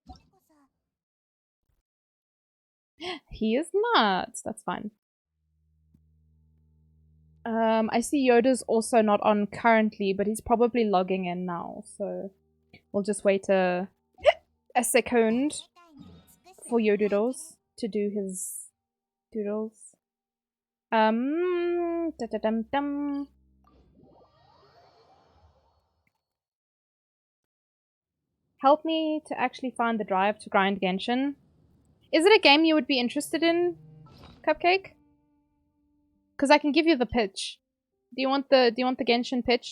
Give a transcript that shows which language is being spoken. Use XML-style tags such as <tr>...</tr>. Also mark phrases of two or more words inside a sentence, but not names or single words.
<en>He is not. That's fine. I see Yoda's also not on currently, but he's probably logging in now, so we'll just wait a second for Yodoodles to do his doodles. Da-da-dum-dum. Help me to actually find the drive to grind Genshin. Is it a game you would be interested in, Cupcake? Because I can give you the pitch. Do you want the Genshin pitch?</en>